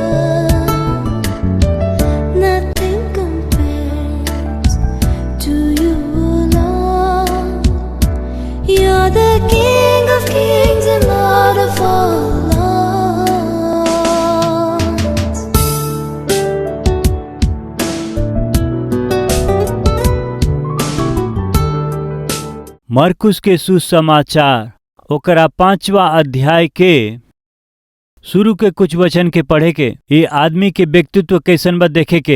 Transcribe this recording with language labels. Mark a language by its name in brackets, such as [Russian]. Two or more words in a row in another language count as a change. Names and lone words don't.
[English] Nothing compares to you, Lord. You're the King of kings and Lord of all lords. [Bhojpuri] मरकुस के सुसमाचार ओकरा 5वां अध्याय के शुरू के कुछ वचन के पढ़े के ये आदमी के व्यक्तित्व कैसन बा देखे के।